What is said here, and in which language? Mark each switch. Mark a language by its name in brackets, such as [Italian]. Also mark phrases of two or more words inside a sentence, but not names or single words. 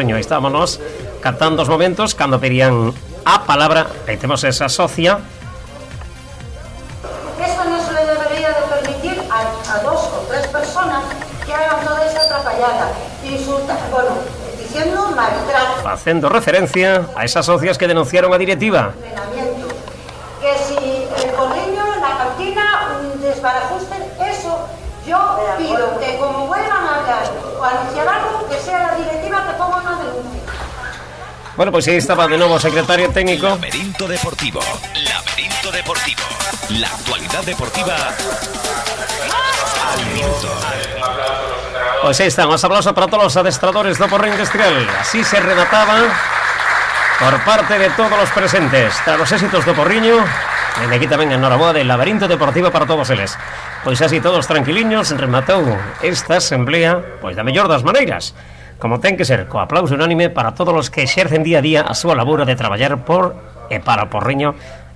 [Galician] Aí estámonos captando os momentos cando pedían a palabra. Aí temos esa socia. [Spanish] Eso non se le debería de permitir a 2 o 3 personas que hagan toda esa atrapallada, insultar, bueno, diciendo maltrato. [Galician] Facendo referencia a esas socias que denunciaron a directiva. [Spanish] Que si el Porriño, la cantina, un desbarajuste, eso yo pido que como vuelvan a hablar o anunciar algo, que sea la directiva que ponga una denuncia. Bueno, pues ahí estaba de nuevo secretario técnico. Laberinto Deportivo. Laberinto Deportivo. La actualidad deportiva al minuto. Pues ahí estamos, aplauso para todos los [Galician] adestradores do Porriño Industrial. [Spanish] Así se remataba por parte de todos los presentes. Tras los éxitos [Galician] do Porriño, e aquí tamén enhoraboa del Laberinto Deportivo para todos eles. Pois así todos tranquiliños rematou esta asamblea, pois da mellor das maneiras, como ten que ser, co aplauso unánime para todos os que exercen día a día a súa labora de traballar por e para o Porriño Industrial.